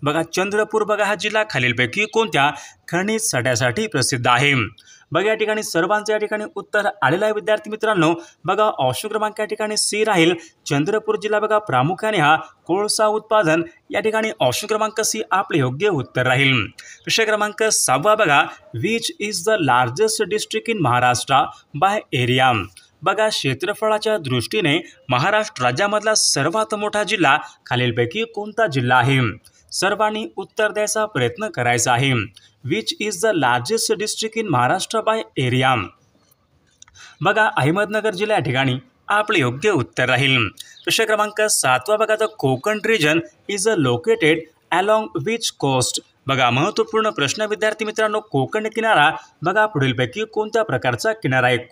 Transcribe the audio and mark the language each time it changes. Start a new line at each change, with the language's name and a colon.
Marathi: बघा, चंद्रपूर बघा हा जिल्हा खालीलपैकी कोणत्या खनिज साठ्यासाठी प्रसिद्ध आहे? बघा, या ठिकाणी सर्वांचं या ठिकाणी उत्तर आलेलं आहे विद्यार्थी मित्रांनो। बघा, ऑप्शन क्रमांक या ठिकाणी सी राहील, चंद्रपूर जिल्हा बघा प्रामुख्याने हा कोळसा उत्पादन या ठिकाणी ऑप्शन क्रमांक सी आपले योग्य उत्तर राहील। प्रश्न क्रमांक 6 बघा,
English: Which is the largest district in Maharashtra by area.
Marathi: बघा, क्षेत्रफळाच्या दृष्टीने महाराष्ट्र राज्यामधला सर्वात मोठा जिल्हा खालीलपैकी कोणता जिल्हा आहे? सर्वांनी उत्तर द्यायचा प्रयत्न करायचा आहे।
English: Which is the largest district in Maharashtra by area.
Marathi: बघा, अहमदनगर जिल्हा या ठिकाणी आपले योग्य उत्तर राहील। प्रश्न क्रमांक 7 बघा,
English: The Konkan region is located along which coast.
Marathi: बघा, महत्त्वपूर्ण प्रश्न विद्यार्थी मित्रांनो, कोकण किनारा बघा पुढीलपैकी कोणत्या प्रकारचा किनारा आहे?